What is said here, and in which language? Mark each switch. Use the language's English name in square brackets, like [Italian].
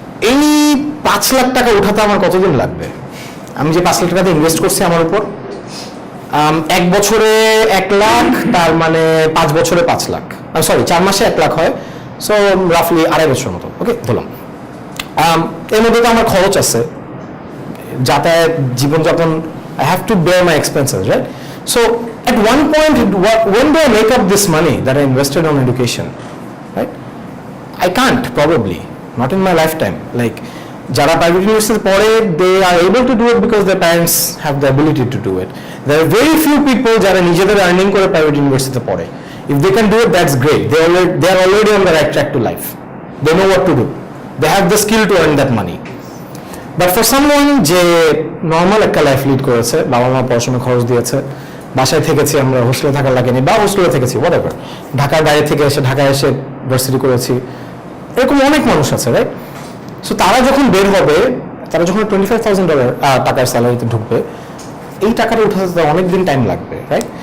[Bangla] এই 5 লাখ টাকা উঠাতে আমার কতদিন লাগবে? আমি যে 5 লাখ টাকা ইনভেস্ট করছি আমার উপর, 1 বছরে 1 লাখ, তার মানে 5 বছরে 5 লাখ, সরি 4 মাসে 1 লাখ হয়, সো রাফলি 2.5 বছর মতো, ওকে ধরলাম। এর মধ্যে তো আমার খরচ আছে, যাতায়াত, জীবনযাপন, [English] I have to bear my expenses, [Bangla] right? [English] So at one point, when do I make up this money that I invested on education, right? I can't, probably not in my lifetime. Like [Bangla] যারা private university পড়ে, [English] they are able to do it because their parents have the ability to do it. There are very few people [Bangla] যারা নিজেদের earning করে private ইউনিভার্সিটিতে পড়ে। [English] If they can do it, that's great. They are already on the right track to life. They know what to do. They have the skill to earn that money. But for someone [Bangla] যে normal একটা life lead করেছে, বাবা মা পড়াশোনা খরচ দিয়েছে, বাসায় থেকেছি আমরা, হোস্টেলে থাকা লাগেনি, বা হোস্টেলে থেকেছি হোয়াটএভার, ঢাকার বাইরে থেকে এসে ঢাকায় এসে ভার্সিটি করেছি, এরকম অনেক মানুষ আছে, রাইট? সো তারা যখন বের হবে, তারা যখন $25,000 টাকার স্যালারিতে ঢুকবে, এই টাকাটা উঠাতে অনেকদিন টাইম লাগবে, রাইট?